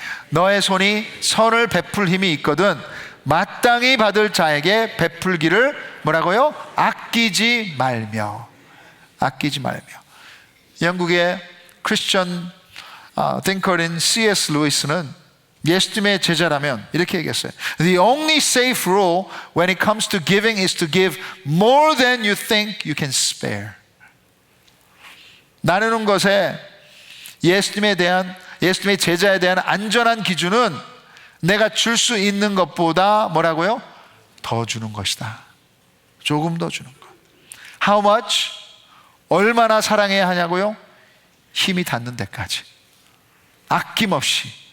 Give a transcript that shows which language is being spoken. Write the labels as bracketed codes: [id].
[ko] 너의 손이 선을 베풀 힘이 있거든 마땅히 받을 자에게 베풀기를 뭐라고요? 아끼지 말며. 아끼지 말며. 영국의 크리스천 띵커인 C.S. 루이스는 예수님의 제자라면 이렇게 얘기했어요. [en] The only safe rule when it comes to giving is to give more than you think you can spare. [ko] 나누는 것에 예수님의 제자에 대한 안전한 기준은 내가 줄 수 있는 것보다 뭐라고요? 더 주는 것이다. 조금 더 주는 것. [en] How much? [ko] 얼마나 사랑해야 하냐고요? 힘이 닿는 데까지. 아낌없이.